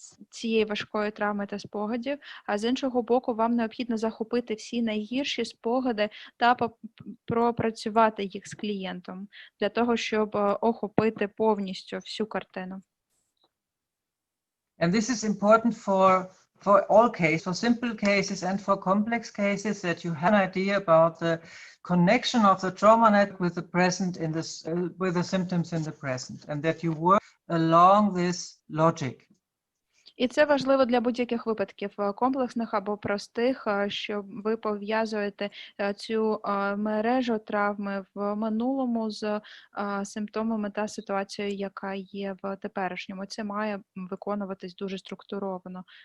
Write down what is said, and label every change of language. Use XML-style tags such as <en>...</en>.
<uk>цієї важкої травми та спогадів, а з іншого боку, вам необхідно захопити всі найгірші спогади та пропрацювати їх з клієнтом, для того, щоб охопити повністю всю картину.</uk> <en>And this is important for all cases, for simple cases and for complex cases, that you have an idea about the connection of the trauma network with the present with the symptoms in the present, and that you work along this logic.</en> <uk>І це важливо для будь-яких випадків, комплексних або простих, що ви пов'язуєте цю мережу травми в минулому з симптомами та ситуацією, яка є в теперішньому. Це має виконуватись дуже структуровано.</uk>